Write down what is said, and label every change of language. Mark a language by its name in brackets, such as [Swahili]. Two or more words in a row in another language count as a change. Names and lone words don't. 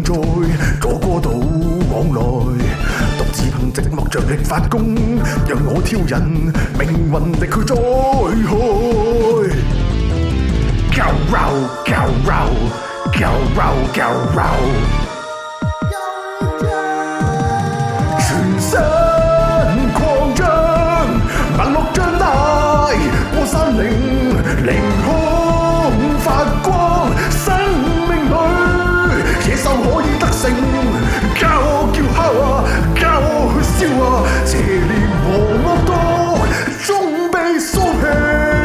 [Cantonese] 在左過度往來，獨自憑寂寞着力發功，讓我挑釁命運力去災害。 [English] Go round, go round, go round, go round。 [Cantonese] 全身擴張，萬落張大，過山嶺，凌空發光。可以得勝，交叫敲啊，交去燒啊，邪念和惡毒終被掃平。